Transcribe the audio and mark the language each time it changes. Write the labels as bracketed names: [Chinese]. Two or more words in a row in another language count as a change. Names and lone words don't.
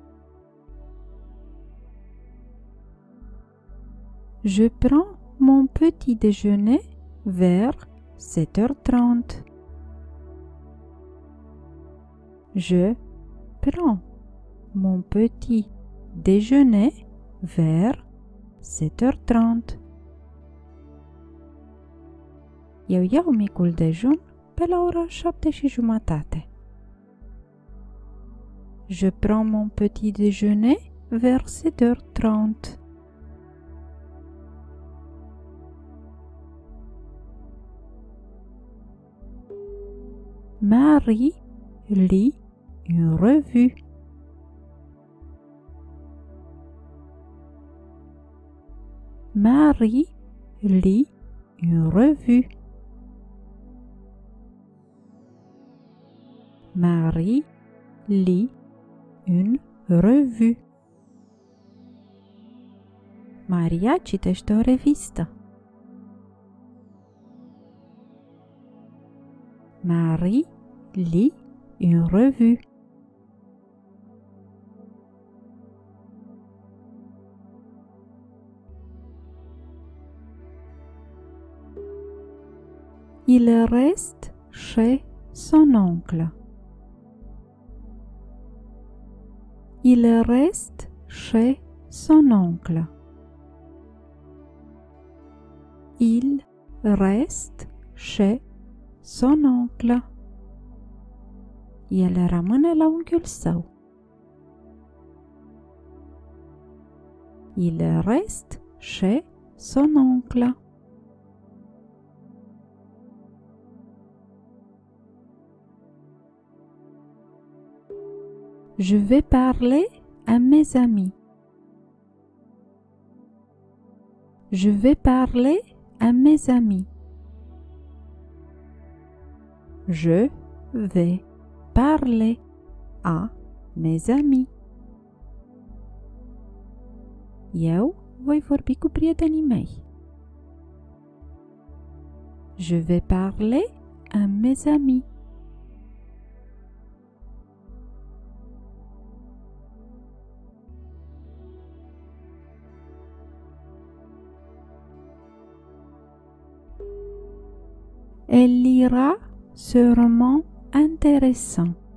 [French] Je prends mon petit déjeuner vers 7h30. Je prends mon petit déjeuner vers 7h30. [Romanian] Eu iau micul dejun pe la ora 7:30. [French] Je prends mon petit déjeuner vers 7h30. Marie lit une revue. Marie lit une revue. Marie lit une revue. [Romanian] Maria citește o revistă. [French] Marie lit une revue. Il reste chez son oncle. Il reste chez son oncle. Il reste chez son oncle. [Romanian] El rămâne la unchiul său. [French] Il reste chez son oncle. Je vais parler à mes amis. Je vais parler à mes amis. Je vais parler à mes amis. [Romanian] Eu voi vorbi cu prietenii mei. [French] Je vais parler à mes amis. Elle lira ce roman intéressant.